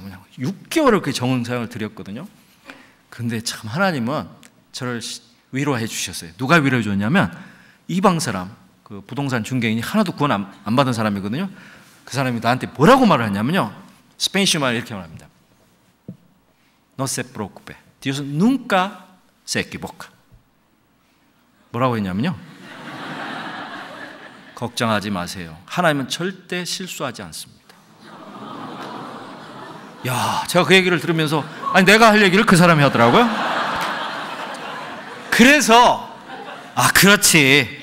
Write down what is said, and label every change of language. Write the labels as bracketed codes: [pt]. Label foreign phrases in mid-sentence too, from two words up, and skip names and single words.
[ko] 그냥 6개월을 그 정성을 들였거든요. 근데 참 하나님은 저를 위로해 주셨어요. 누가 위로해 줬냐면, 이방 사람, 그 부동산 중개인이 하나도 구원 안 받은 사람이거든요. 그 사람이 나한테 뭐라고 말을 했냐면요, 스페인식 말 이렇게 말합니다. [es] No se preocupe, Dios nunca se equivoca. [ko] 뭐라고 했냐면요, 걱정하지 마세요, 하나님은 절대 실수하지 않습니다. 야, 제가 그 얘기를 들으면서, 아니 내가 할 얘기를 그 사람이 하더라고요. 그래서 그렇지.